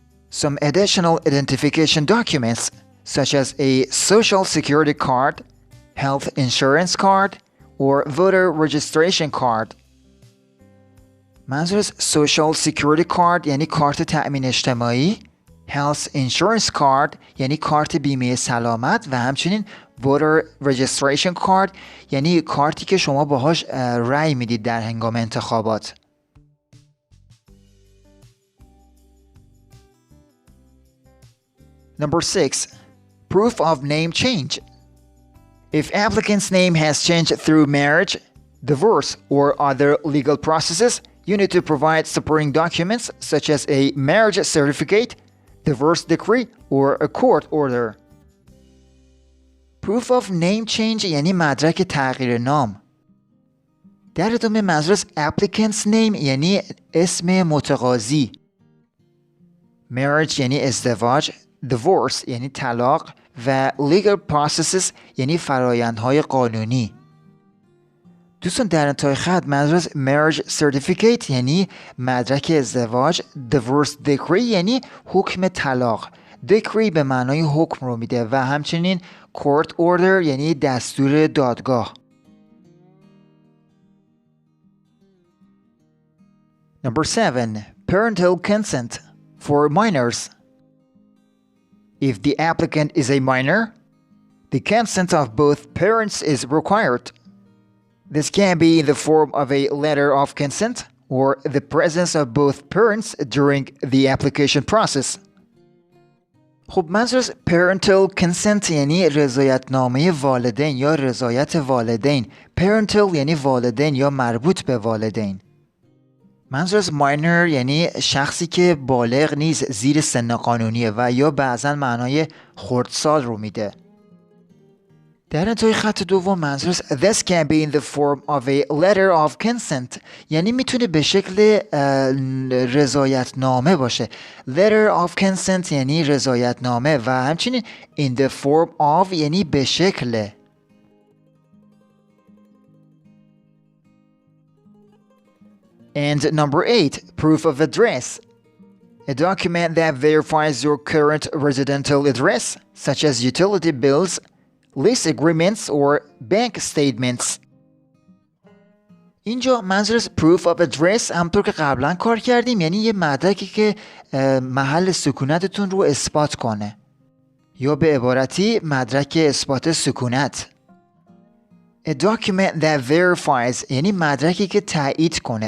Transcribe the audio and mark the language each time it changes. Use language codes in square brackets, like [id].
[en] Some additional identification documents such as a social security card, health insurance card, or voter registration card. [fa] منظور از social security card یعنی کارت تأمین اجتماعی، health insurance card یعنی کارت بیمه سلامت و همچنین voter registration card یعنی کارتی که شما باهاش رأی میدید در هنگام انتخابات. [en] Number 6. Proof of name change. If applicant's name has changed through marriage, divorce, or other legal processes, you need to provide supporting documents such as a marriage certificate, divorce decree, or a court order. [fa] Proof of name change یعنی مدرک تغییر نام. در ادامه منظور از applicant's name یعنی اسم متقاضی. Marriage یعنی ازدواج، divorce یعنی طلاق و legal processes یعنی فرایندهای قانونی. دوستان در انتهای خط منظور از marriage certificate یعنی مدرک ازدواج، divorce decree یعنی حکم طلاق. decree به معنای حکم رو میده و همچنین court order یعنی دستور دادگاه. [en] Number 7. Parental consent for minors. If the applicant is a minor, the consent of both parents is required. This can be in the form of a letter of consent or the presence of both parents during the application process. [fa] خب منظور از parental consent یعنی رضایتنامه والدین یا رضایت والدین. parental یعنی والدین یا مربوط به والدین. منظور از minor یعنی شخصی که بالغ نیست، زیر سن قانونیه و یا بعضا معنای خردسال رو میده. در انتهای خط دوم منظور از [en] this can be in the form of a letter of consent [fa] یعنی میتونه به شکل رضایتنامه باشه. letter of consent یعنی رضایتنامه و همچنین in the form of یعنی به شکل. [en] And number 8, proof of address. A document that verifies your current residential address, such as utility bills, lease agreements, or bank statements. [fa] اینجا منظور از proof of address همطور که قبلا کار کردیم یعنی یه مدرکی که محل سکونتتون رو اثبات کنه یا به عبارتی مدرک اثبات سکونت. [en] A document that verifies [fa] یعنی مدرکی که تایید کنه.